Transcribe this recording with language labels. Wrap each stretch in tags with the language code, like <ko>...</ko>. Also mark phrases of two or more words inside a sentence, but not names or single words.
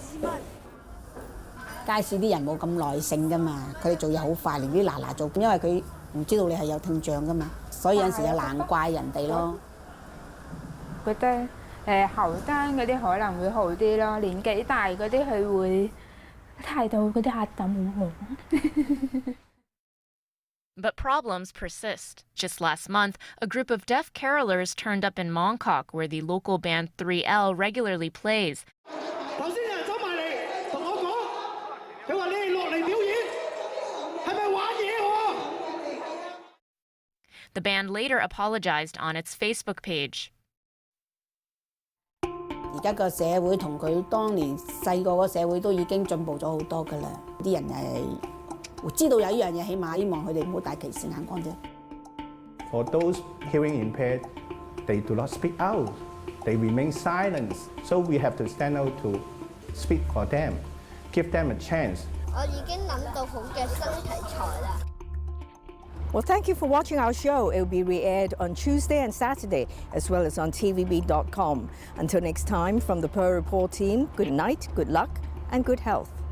<yue>街市啲人冇咁耐性噶嘛，佢哋做嘢好快，連啲嗱做，因為佢唔知道你係有聽障噶嘛，所以有陣時就難怪人哋咯。覺得後生嗰啲可能會好啲咯，年紀大嗰啲佢會睇到嗰啲客咁好忙。</yue> <en>But problems persist. Just last month, a group of deaf carolers turned up in Mongkok, where the local band 3L regularly plays. The band later apologized on its Facebook page.</en> <yue>而家個社會同佢當年細個個社會都已經進步咗好多㗎啦，啲人係知道有一樣嘢，起碼希望佢哋唔好戴歧視眼光啫。</yue> <en>For those hearing impaired, they do not speak out. They remain silent. So we have to stand out to speak for them, give them a chance.</en> <yue>我已經諗到好嘅新題材啦。</yue> <en>Well, thank you for watching our show. It will be re-aired on Tuesday and Saturday, as well as on tvb.com. Until next time, from the Per Report team, good night, good luck, and good health.</en>